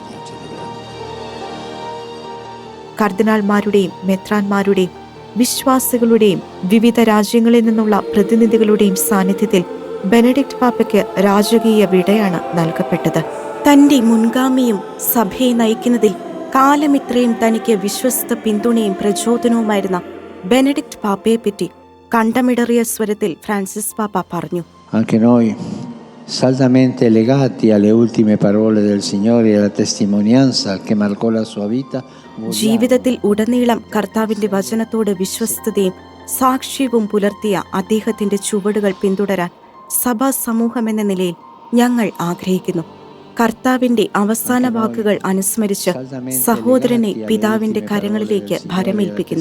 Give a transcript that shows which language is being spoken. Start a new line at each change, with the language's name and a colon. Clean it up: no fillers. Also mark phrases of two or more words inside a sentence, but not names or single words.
Malayalam: കർദിനാൾമാരുടെയും മെത്രാന്മാരുടെയും വിശ്വാസികളുടെയും വിവിധ രാജ്യങ്ങളിൽ നിന്നുള്ള പ്രതിനിധികളുടെയും സാന്നിധ്യത്തിൽ ബെനഡിക്ട് പാപ്പയ്ക്ക് രാജകീയ വിടയാണ് നൽകപ്പെട്ടത്. തന്റെ മുൻഗാമിയും സഭയെ നയിക്കുന്നതിൽ കാലമിത്രയും തനിക്ക് വിശ്വസ്ത പിന്തുണയും പ്രചോദനവുമായിരുന്ന ബെനഡിക്ട് പാപ്പയെപ്പറ്റി കണ്ടമിടറിയ സ്വരത്തിൽ ഫ്രാൻസിസ് പാപ്പ പറഞ്ഞു.
Italian: Anche noi, saldamente legati alle ultime parole del Signore e alla testimonianza che marcò la sua vita,
Malayalam: ജീവിതത്തിൽ ഉടനീളം കർത്താവിന്റെ വചനത്തോട് വിശ്വസ്തതയും സാക്ഷ്യവും പുലർത്തിയ അദ്ദേഹത്തിന്റെ ചുവടുകൾ പിന്തുടരാൻ സഭാ സമൂഹമെന്ന നിലയിൽ ഞങ്ങൾ ആഗ്രഹിക്കുന്നു. കർത്താവിന്റെ അവസാന വാക്കുകൾ അനുസ്മരിച്ച് സഹോദരനെ പിതാവിന്റെ കരങ്ങളിലേക്ക് ഭരമേൽപ്പിക്കുന്നു.